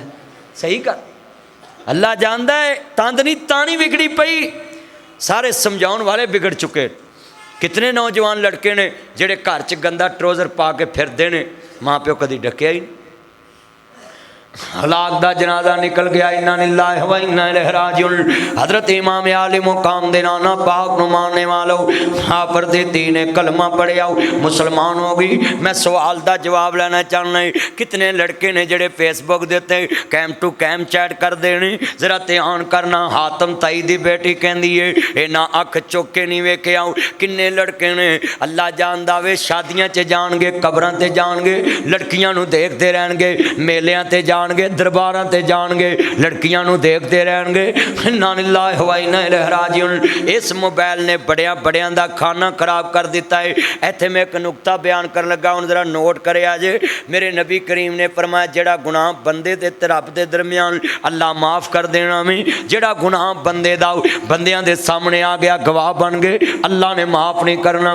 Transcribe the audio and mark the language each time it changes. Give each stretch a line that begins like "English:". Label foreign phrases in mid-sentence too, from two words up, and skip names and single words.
Punjabi: صحیح کر اللہ جاندا ہے تند نہیں تانی بگڑی پئی، سارے سمجھاؤن والے بگڑ چکے. کتنے نوجوان لڑکے نے جہڑے گھر چ گندا ٹروزر پا کے پھردے نے، ماں پیو کدی ڈکیا ہی نہیں. ہلاک دا جنازہ نکل گیا.
Arabic: إنا لله وإنا إليه راجعون.
Punjabi: حضرت امام عالی مقام دے نانا پاک نوں منن والیو، آپ دی دھی نے کلمہ پڑھیا، مسلمان ہو گئی. میں سوال دا جواب لینا چاہنا ہے، کتنے لڑکے نے جیہڑے فیس بک دے اتے
English: cam to cam
Punjabi: چیٹ کردے نے، ذرا دھیان کرنا. حاتم طائی دی بیٹی کہندی ہے انہاں اکھ چک کے نہیں ویکھیا. کنے لڑکے نے اللہ جاندا وے شادیاں چ جانگے، قبراں تے جانگے، لڑکیاں نوں دیکھدے رہنگے، میلیاں تے جانگے، درباراں تے جانگے، لڑکیاں نوں دیکھتے رہنگے.
Arabic: إنا لله وإنا إليه راجعون.
Punjabi: اس موبائل نے بڑیاں بڑیاں دا خانہ خراب کر دتا ہے. ایتھے میں ایک نکتہ بیان کر لگا، ہن ذرا نوٹ کریا جے. میرے نبی کریم نے فرمایا جیہڑا گناہ بندے تے رب دے درمیان اللہ معاف کر دینا میں، جیہڑا گناہ بندے دا بندیاں دے سامنے آ گیا گواہ بن گئے، اللہ نے معاف نہیں کرنا.